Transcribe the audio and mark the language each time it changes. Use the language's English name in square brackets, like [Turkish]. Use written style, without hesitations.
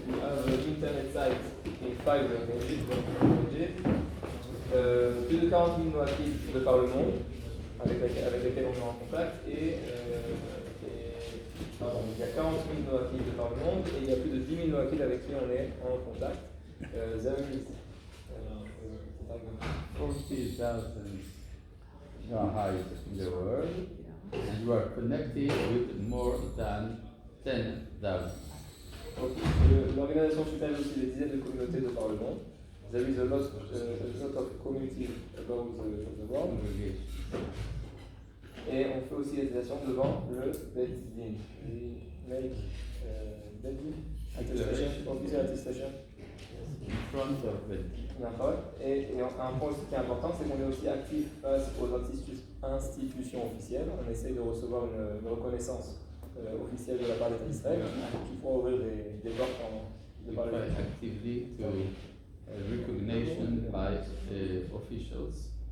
[English] We have an internet site in 5 languages. [French] Plus de 40 000 Noachides de par le monde, avec lesquels on est en contact. Pardon, il y a 40 000 Noachides de par le monde et il y a plus de 10 000 Noachides avec qui on est en contact. [English] There is 40,000 Noachides in the world, and you are connected with more than 10,000. [French] L'organisation supporte aussi des dizaines de communautés de par le monde. [English] There is a lot of community about the world. [French] Et on fait aussi les actions devant le Beit Din. [English] We make Beit Din attestation, official attestation. In front of it. [French] Et un point aussi qui est important, c'est qu'on est aussi actif face aux institutions officielles. On essaye de recevoir une reconnaissance officielle de la part d'État d'Israël, qui font ouvrir des portes de par le [English] actively to recognition by officials.